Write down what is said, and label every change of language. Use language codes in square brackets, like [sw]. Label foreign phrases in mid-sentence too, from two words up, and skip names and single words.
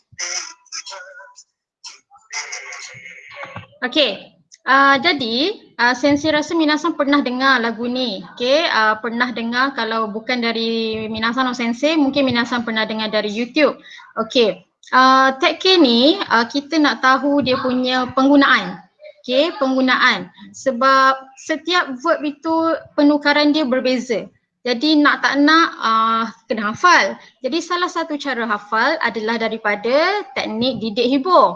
[ms] Jadi Sensei rasa minasan pernah dengar lagu ni. Pernah dengar, kalau bukan dari [ja] みなさんの先生, [ms] mungkin minasan pernah dengar dari YouTube. Tag K ni kita nak tahu dia punya penggunaan. Penggunaan. Sebab setiap verb itu penukaran dia berbeza. Jadi nak tak nak kena hafal. Jadi salah satu cara hafal adalah daripada teknik didik hibur.